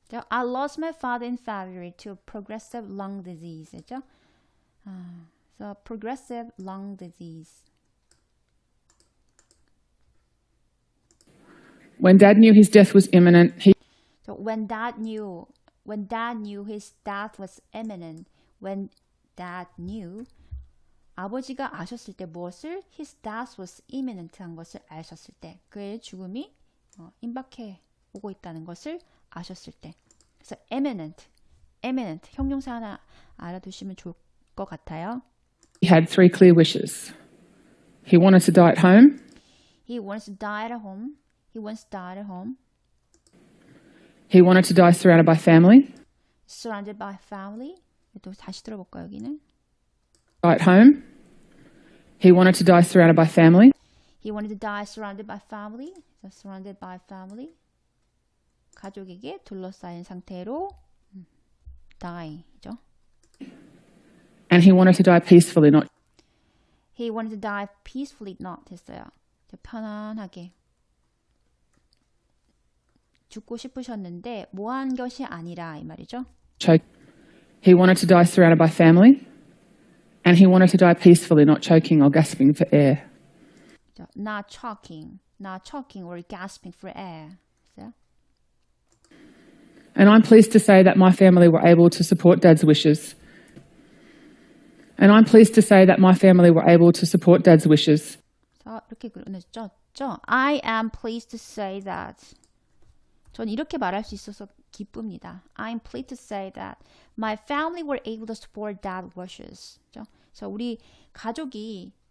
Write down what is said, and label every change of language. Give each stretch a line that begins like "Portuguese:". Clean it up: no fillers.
English: I lost my father in February to progressive lung disease.
Korean: 그죠?
English: So progressive lung disease. When Dad knew his death was imminent, So when Dad knew his death was imminent. When Dad knew
Korean: 아버지가 아셨을 때 무엇을?
English: His death was imminent
Korean: 한 것을 아셨을 때 그의 죽음이 임박해 오고 있다는 것을 아셨을 때 그래서 imminent 형용사 하나 알아두시면 좋을 것 같아요.
English: he had three clear wishes. He wanted to die at home. He wants to die at home. He wants to die at home. He wanted to die surrounded by family. Surrounded by family.
Korean: 또 다시 들어볼까요, 여기는?
English: Die at home. He wanted to die surrounded by family. He wanted to die surrounded by family. So surrounded by family.
Korean: 가족에게 둘러싸인 상태로 die죠.
English: And he wanted to die peacefully, not He wanted to die peacefully, not
Korean: 했어요. 편안하게. 죽고 싶으셨는데 뭐한 것이 아니라 이 말이죠.
English: choke. He wanted to die surrounded by family. And he wanted to die peacefully, not choking or gasping for air. Not choking or gasping for air.
Korean: 그래서?
English: And I'm pleased to say that my family were able to support Dad's wishes. And I'm pleased to say that my family were able to support Dad's wishes.
Korean: 자, 이렇게 그려냈죠.
English: I am pleased to say that.
Korean: 전 이렇게 말할 수 있어서 기쁩니다.
English: I'm pleased to say that my family were able to support Dad's wishes.
Korean: 그래서 우리 가족이